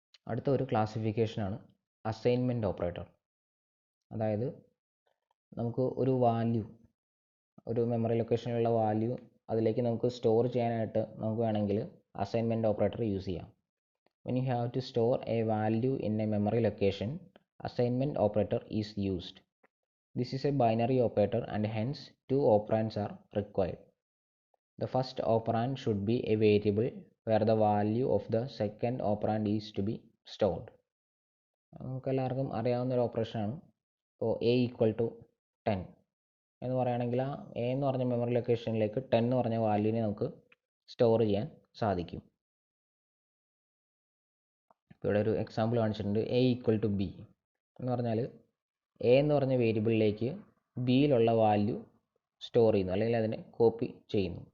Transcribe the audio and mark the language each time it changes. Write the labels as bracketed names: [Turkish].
[Malayalam] അടുത്ത ഒരു ക്ലാസിഫിക്കേഷനാണ് assignment operator. അതായത് നമുക്ക് ഒരു വാല്യൂ, ഒരു മെമ്മറി ലൊക്കേഷനിലുള്ള വാല്യൂ അതിലേക്ക് നമുക്ക് സ്റ്റോർ ചെയ്യാനായിട്ട് നമുക്ക് വേണമെങ്കിൽ അസൈൻമെൻറ്റ് ഓപ്പറേറ്റർ യൂസ് ചെയ്യാം. [English] When you have to store a value in a memory location, assignment operator is used. This is a binary operator and hence two operands are required. The first operand should be a variable where the value of the second operand is to be stored. [Malayalam] നമുക്ക് എല്ലാവർക്കും അറിയാവുന്ന ഒരു ഓപ്പറേഷനാണ്. ഇപ്പോൾ a = 10 എന്ന് പറയുകയാണെങ്കിൽ ആ a എന്ന് പറഞ്ഞ മെമ്മറി ലൊക്കേഷനിലേക്ക് 10 എന്ന് പറഞ്ഞ വാല്യൂവിനെ നമുക്ക് സ്റ്റോർ ചെയ്യാൻ സാധിക്കും. ഇവിടെ ഒരു എക്സാമ്പിൾ കാണിച്ചിട്ടുണ്ട്. a = b എന്ന് പറഞ്ഞാൽ a എന്ന് പറഞ്ഞ വേരിയബിളിലേക്ക് ബിയിലുള്ള വാല്യൂ സ്റ്റോർ ചെയ്യുന്നു, അല്ലെങ്കിൽ അതിനെ കോപ്പി ചെയ്യുന്നു.